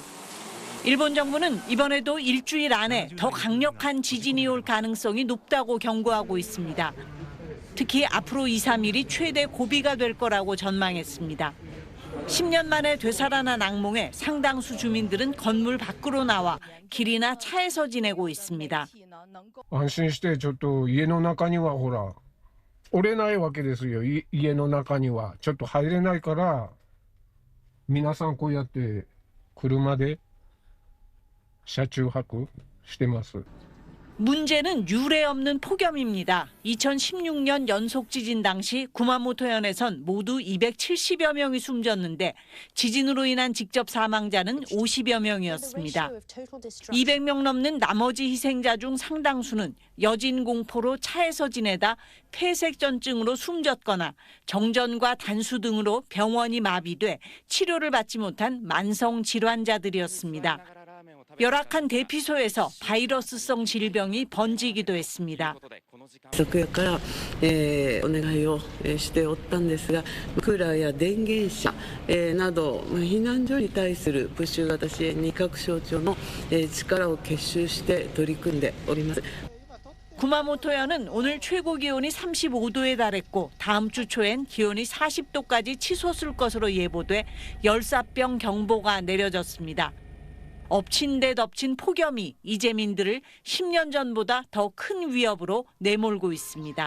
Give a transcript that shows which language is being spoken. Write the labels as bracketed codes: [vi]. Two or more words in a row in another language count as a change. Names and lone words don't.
[ko] 일본 정부는 이번에도 일주일 안에 더 강력한 지진이 올 가능성이 높다고 경고하고 있습니다. 특히 앞으로 2, 3일이 최대 고비가 될 거라고 전망했습니다. 10년 만에 되살아난 악몽에 상당수 주민들은 건물 밖으로 나와 길이나 차에서 지내고 있습니다. [ja] 安心してちょっと家の中にはほら折れないわけですよ。家の中にはちょっと入れないから皆さんこうやって車で車中泊してます。 [ko] 문제는 유례 없는 폭염입니다. 2016년 연속 지진 당시 구마모토현에선 모두 270여 명이 숨졌는데 지진으로 인한 직접 사망자는 50여 명이었습니다. 200명 넘는 나머지 희생자 중 상당수는 여진 공포로 차에서 지내다 폐색전증으로 숨졌거나 정전과 단수 등으로 병원이 마비돼 치료를 받지 못한 만성 질환자들이었습니다. 열악한 대피소에서 바이러스성 질병이 번지기도 했습니다. [ja] 昨夜から、お願いをしておったんですが、クーラーや電源車、など避難所に対するプッシュ型支援に各省庁の、力を結集して取り組んでおります。 [ko] 구마모토현은 오늘 최고 기온이 35도에 달했고 다음 주 초엔 기온이 40도까지 치솟을 것으로 예보돼 열사병 경보가 내려졌습니다. 엎친 데 덮친 폭염이 이재민들을 10년 전보다 더 큰 위협으로 내몰고 있습니다.